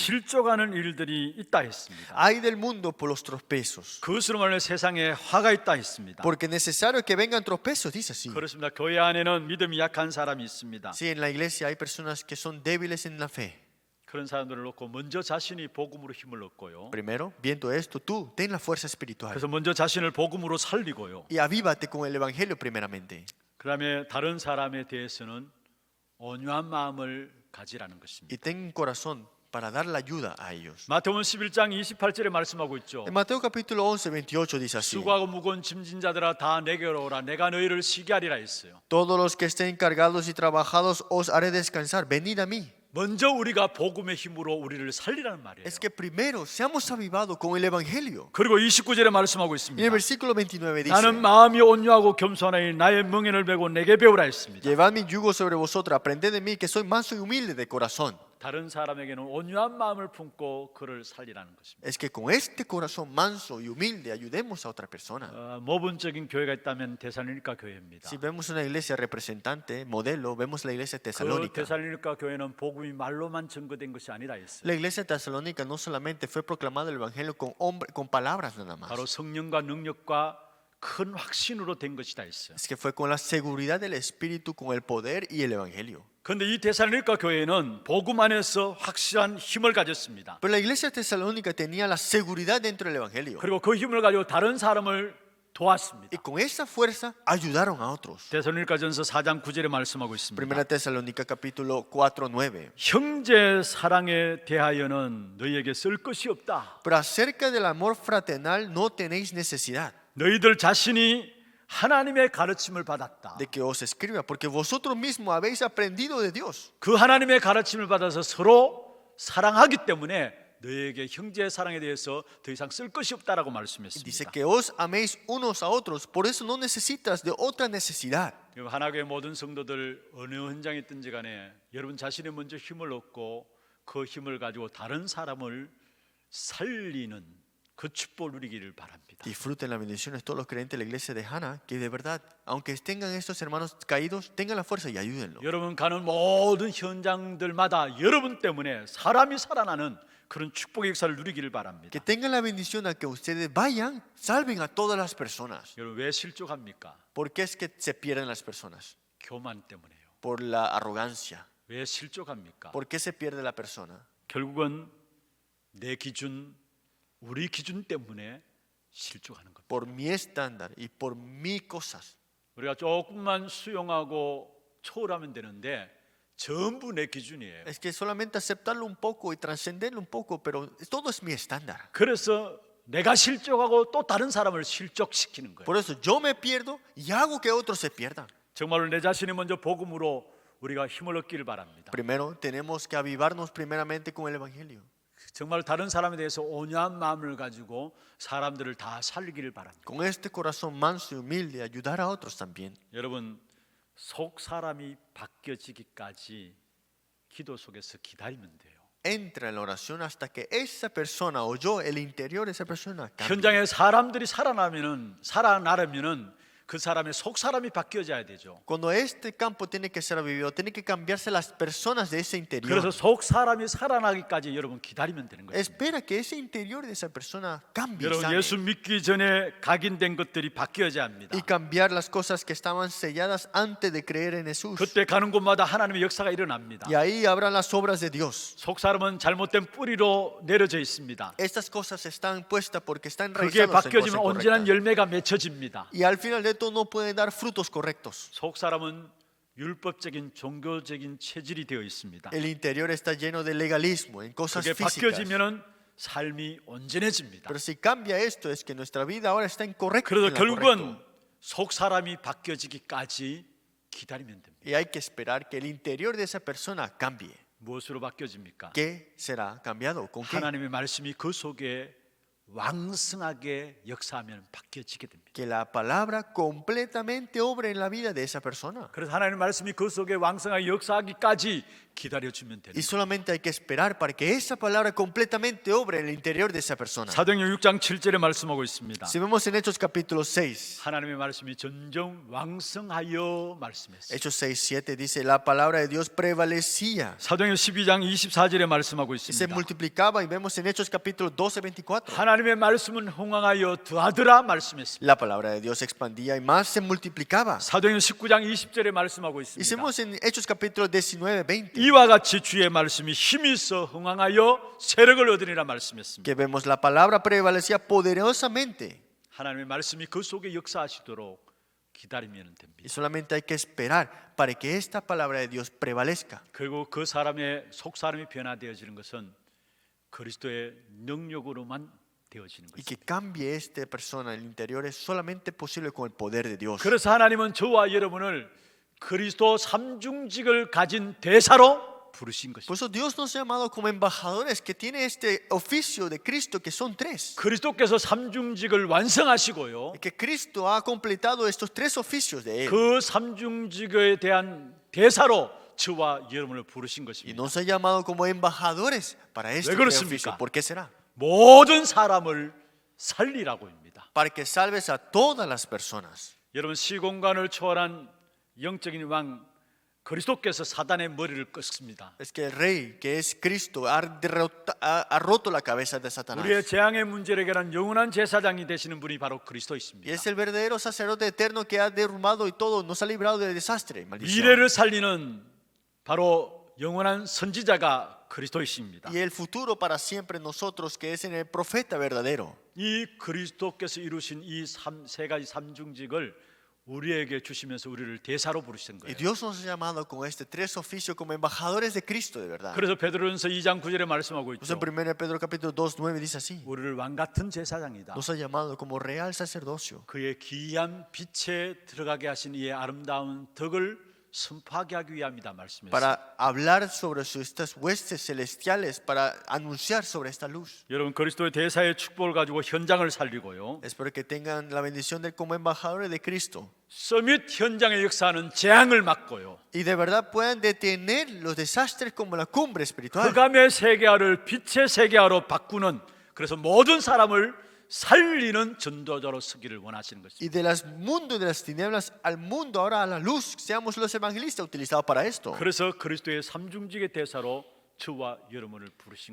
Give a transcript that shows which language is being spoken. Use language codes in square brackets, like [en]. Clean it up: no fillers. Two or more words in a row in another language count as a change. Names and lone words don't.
[ko] 실족하는 일들이 있다 했습니다. [es] Hay del mundo por los tropezos. [ko] 그것으로 말해 세상에 화가 있다 했습니다. [es] Porque es necesario que vengan tropezos, dice así. [ko] 그렇습니다. 교회 안에는 믿음이 약한 사람이 있습니다. [es] Sí, en la iglesia hay personas que son débiles en la fe. [ko] 그런 사람들을 놓고 먼저 자신이 복음으로 힘을 얻고요. [es] Primero, viendo esto, tú ten la fuerza espiritual. [ko] 그래서 먼저 자신을 복음으로 살리고요. [es] Y avívate con el evangelio primeramente. [ko] 그다음에 다른 사람에 대해서는 온유한 마음을 가지라는 것입니다. [es] Y ten un corazón para dar la ayuda a ellos. [ko] 마태복음 11장 28절에 말씀하고 있죠. [es] En Mateo capítulo 11, 28 dice así. [ko] 수고하고 무거운 짐진 자들아 다 내게로 오라 내가 너희를 쉬게 하리라 했어요. [es] Todos los que estén cargados y trabajados os haré descansar. Venid a mí. [ko] 먼저 우리가 복음의 힘으로 우리를 살리라는 말이에요. [es] Es que primero seamos avivados con el evangelio. [ko] 그리고 29절에 말씀하고 [es] En el [ko] 있습니다. [es] versículo 29 dice. [ko] 나는 마음이 온유하고 겸손하니 나의 멍에를 메고 내게 배우라 했습니다. [es] Llevad mi yugo sobre vosotros, aprended de mí, que soy manso y humilde de corazón. [ko] 다른 사람에게는 온유한 마음을 품고 그를 살리라는 것입니다. [es] Es que con este corazón manso y humilde ayudemos a otra persona. [ko] 모범적인 교회가 있다면 데살로니가 교회입니다. [es] Si vemos una iglesia representante, modelo, vemos la iglesia [ko] 그 [es] tesalónica. [ko] 데살로니가 교회는 복음이 말로만 증거된 것이 아니라 했어요. [es] La iglesia tesalónica no solamente fue proclamado el evangelio con palabras nada más. [ko] 바로 성령과 능력과 큰 확신으로 된 것이다 했어요. [es] Es que fue con la seguridad del Espíritu, con el poder y el evangelio. [ko] 그런데 이 데살로니가 교회는 복음 안에서 확실한 힘을 가졌습니다. [es] Pero la iglesia tesalónica tenía la seguridad dentro del Evangelio. [ko] 그리고 그 힘을 가지고 다른 사람을 도왔습니다. [es] Y con esa fuerza ayudaron a otros. [ko] 데살로니가전서 4장 9절에 말씀하고 있습니다. [es] Primera Tesalónica capítulo 4:9. [ko] 형제 사랑에 대하여는 너희에게 쓸 것이 없다. [es] Pero acerca del amor fraternal no tenéis necesidad [ko] 너희들 자신이 하나님의 가르침을 받았다. [es] de que os escriba, porque vosotros mismos habéis aprendido de Dios. [ko] 그 하나님의 가르침을 받아서 서로 사랑하기 때문에 너희에게 형제의 사랑에 대해서 더 이상 쓸 것이 없다라고 [es] Dice [ko] 말씀했습니다. [es] que os améis unos a otros, por eso no necesitas de otra necesidad. [ko] 하나교회 모든 성도들 어느 현장에 있든지 간에 여러분 자신이 먼저 힘을 얻고 그 힘을 가지고 다른 사람을 살리는 그 축복을 누리기를 바랍니다. [es] Disfruten las bendiciones todos los creyentes de la iglesia de Hana, que de verdad, aunque tengan estos hermanos caídos, tengan la fuerza y ayúdenlo. [ko] 여러분 가는 모든 현장들마다 여러분 때문에 사람이 살아나는 그런 축복의 역사를 누리기를 바랍니다. [es] Que tengan la bendición a que ustedes vayan, salven a todas las personas. [ko] 여러분 왜 실족합니까? [es] ¿Por qué es que se pierden las personas? [ko] 교만 때문에요. [es] Por la arrogancia. [ko] 왜 실족합니까? [es] ¿Por qué se pierde la persona? [ko] 결국은 내 기준, 우리 기준 때문에 실족하는 겁니다. [es] Por mi estándar y por mis cosas. [ko] 우리가 조금만 수용하고 초월하면 되는데 전부 내 기준이에요. [es] Es que solamente aceptarlo un poco y trascenderlo un poco, pero todo es mi estándar. [ko] 그래서 내가 실족하고 또 다른 사람을 실족시키는 거예요. [es] Por eso yo me pierdo y hago que otros se pierdan. [ko] 정말로 내 자신이 먼저 복음으로 우리가 힘을 얻기를 바랍니다. [es] Primero tenemos que avivarnos primeramente con el Evangelio. [ko] 정말 다른 사람에 대해서 온유한 마음을 가지고 사람들을 다 살리기를 바랍니다. [es] Con este corazón manso y humilde ayudar a otros también. [ko] 여러분 속 사람이 바뀌어지기까지 기도 속에서 기다리면 돼요. [es] Entra en la oración hasta que esa persona o yo, el interior de esa persona cambie. [ko] 현장에 사람들이 살아나려면은 그 사람의 속 사람이 바뀌어져야 되죠. [es] Cuando este campo tiene que ser vivido, tiene que cambiarse las personas de ese interior. [ko] 그래서 속 사람이 살아나기까지 여러분 기다리면 되는 거예요. [es] Espera que ese interior de esa persona cambie y [ko] 여러분 [es] sane. [ko] 예수 믿기 전에 각인된 것들이 바뀌어져야 합니다. [es] Y cambiar las cosas que estaban selladas antes de creer en Jesús. [ko] 그때 가는 곳마다 하나님의 역사가 일어납니다. [es] Y ahí habrán las obras de Dios. [ko] 속 사람은 잘못된 뿌리로 내려져 있습니다. [es] Estas cosas están puestas porque están [ko] 그게 [es] enraizadas en [ko] 바뀌어지면 [es] cosas [ko] 온전한 [es] incorrectas. [ko] 열매가 맺혀집니다. [es] Y al final de todo no pueden dar frutos correctos. [ko] 속 사람은 율법적인 종교적인 체질이 되어 있습니다. [es] El interior está lleno de legalismo, en cosas [ko] 그게 [es] físicas. [ko] 바뀌어지면은 삶이 온전해집니다. [es] Pero si cambia esto, es que nuestra vida ahora está incorrecta. [ko] 그래서 [es] en lo correcto. [ko] 결국은 속 사람이 바뀌어지기까지 기다리면 됩니다. [es] Y hay que esperar que el interior de esa persona cambie. [ko] 무엇으로 바뀌어집니까? [es] ¿Qué será cambiado? ¿Con qué? [ko] 하나님의 말씀이 그 속에 왕성하게 역사하면 바뀌어지게 됩니다. [es] Que la palabra completamente obre en la vida de esa persona. [ko] 그래서 하나님의 말씀이 그 속에 왕성하게 역사하기까지 기다려주면 됩니다. [es] Y solamente hay que esperar para que esa palabra completamente obre en el interior de esa persona. [ko] 사도행전 6장 7절에 말씀하고 있습니다. [es] Si vemos en Hechos capítulo 6, [ko] 하나님의 말씀이 점점 왕성하여 말씀했어요. [es] Hechos 6, 7 dice, la palabra de Dios prevalecía. [ko] 사도행전 12장 24절에 말씀하고 [es] Y se [ko] 있습니다. [es] multiplicaba y vemos en Hechos capítulo 12, 24. [ko] 하나님의 말씀은 흥왕하여 더하더라 말씀했습니다. [es] La palabra de Dios expandía y más se multiplicaba. [ko] 사도행전 19장 20절에 말씀하고 [es] Y [ko] 있습니다. [es] vemos en Hechos capítulo 19, 20. [ko] 이와 같이 주의 말씀이 힘이 있어 흥왕하여 세력을 얻으리라 말씀했습니다. [es] Que vemos la palabra prevalecía poderosamente. [ko] 하나님의 말씀이 그 속에 역사하시도록 기다리면 됩니다. [es] Y solamente hay que esperar para que esta palabra de Dios prevalezca. [ko] 그리고 그 사람의 속 사람이 변화되어지는 것은 그리스도의 능력으로만 되어지는 [es] Y que [ko] 것입니다. [es] cambie esta persona en el interior es solamente posible con el poder de Dios. [ko] 그래서 하나님은 저와 여러분을 그리스도 삼중직을 가진 대사로 부르신 [es] Por [ko] 것입니다. [es] eso Dios nos ha llamado como embajadores que tiene este oficio de Cristo que son tres. [ko] 그리스도께서 삼중직을 완성하시고요. [es] Y que Cristo ha completado estos tres oficios de Él. [ko] 그 삼중직에 대한 대사로 저와 여러분을 부르신 [es] Y [ko] 것입니다. [es] nos ha llamado como embajadores para este [ko] 왜 [es] tres [ko] 그렇습니까? [es] oficio. ¿Por qué será? [ko] 모든 사람을 살리라고입니다. [es] Para que salves a todas las personas. [ko] 여러분 시공간을 초월한 영적인 왕 그리스도께서 사단의 머리를 꺾습니다. [es] Es que el rey, que es Cristo, ha roto la cabeza de Satanás. [ko] 우리의 재앙의 문제를 해결한 영원한 제사장이 되시는 분이 바로 [es] Y [ko] 그리스도이십니다. [es] es el verdadero sacerdote eterno que ha derrumbado y todo, nos ha librado del desastre, maldición. [ko] 미래를 살리는 바로 영원한 선지자가 그리스도이십니다. [es] Y el futuro para siempre nosotros, que es en el profeta verdadero. [ko] 이 그리스도께서 이루신 이 세 가지 삼중직을 우리에게 주시면서 우리를 대사로 부르신 [es] Y [ko] 거예요. [es] Dios nos ha llamado con este tres oficios como embajadores de Cristo de verdad. [ko] 그래서 베드로전서 2장 9절에 말씀하고 [es] Pues en [ko] 있죠. [es] 1 Pedro capítulo 2, 9 dice así. [ko] 우리를 왕 같은 제사장이다. [es] Nos ha llamado como real sacerdocio. [ko] 그의 기이한 빛에 들어가게 하신 이의 아름다운 덕을 선포하게 하기 위함이다 말씀했어요. [es] Para hablar sobre estas huestes celestiales, para anunciar sobre esta luz. [ko] 여러분 그리스도의 대사의 축복을 가지고 현장을 살리고요. [es] Espero que tengan la bendición de como embajadores de Cristo. [ko] 서밋 현장의 역사는 재앙을 막고요. [es] Y de verdad puedan detener los desastres como la cumbre espiritual. [ko] 흑암의 세계화를 빛의 세계화로 바꾸는, 그래서 모든 사람을 살리는 전도자로 서기를 원하시는 것입니다. [es] Y de las mundos de las tinieblas al mundo, ahora a la luz, seamos los evangelistas utilizados para esto. [ko] 그래서 그리스도의 삼중직의 대사로 저와 여러분을 부르신